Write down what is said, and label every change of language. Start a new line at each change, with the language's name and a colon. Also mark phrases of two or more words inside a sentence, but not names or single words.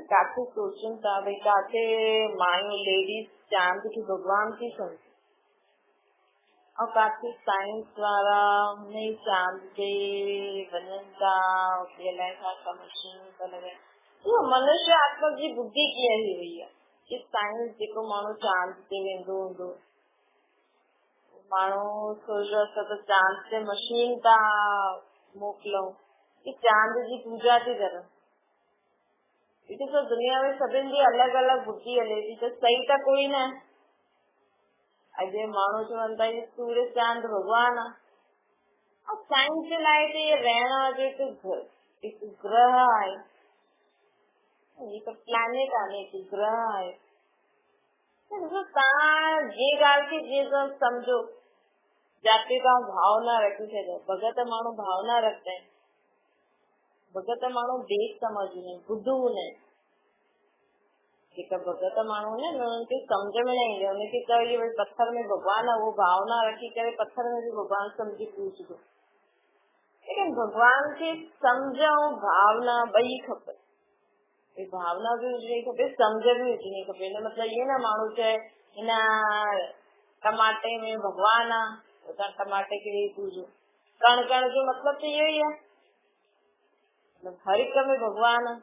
Sindhi: काथे सोचनि था भई काथे मायूं लेडीज चांद खे भॻवान थी सम्झनि, और काथे साइंस वारा हुन ई चांद ते वञनि था, अलाए छा मशीन था लॻाइनि। इहो मनुष्य आत्मा जी बुद्धि कीअं थी वई आहे कि साइंस जेको माण्हू चांद ते वेंदो हूंदो, माण्हू सोचो असां त चांद ते मशीन था मोकिलऊं कि चांद जी पूजा थी करनि। ॾिसो दुनिया में सभिनि जी अलॻि अलॻि बुद्धि हले थी, त सही त कोई न। अॼु माण्हू चवनि था कि सूर्य चांद भॻवान आहे, और साइंस जे लाइ त इहे रहण जो हिकु ग्रह आहे, हिकु प्लैनेट आहे, हिकु ग्रह आहे। तव्हां जे ॻाल्हि खे जीअं सम्झो, जाते तव्हां भाव न रखी सघो। भगत माण्हू भाव न रखंदा आहिनि, भगत माण्हू देश समझंदा आहिनि, ॿुधू हूंदा आहिनि। जेका भगत माण्हू ने उनखे सम्झ में न ईंदी, उनखे चयो भई पत्थर में भगवान आहे, उहो भावना रखी करे पत्थर में भी भगवान समझी पूछदो। लेकिन भगवान खे सम्झ ऐं भावना ॿई खपे, भावना भी हुजणी खपे, सम्झ भी हुजणी खपे। हिन मतिलबु इहे न माण्हू चए हिन टमाटे में भगवान आहे त तव्हां टमाटे खे वेही पूॼो। कण कण जो मतिलबु त इहो ई आहे, हर हिक में भगवान आहे।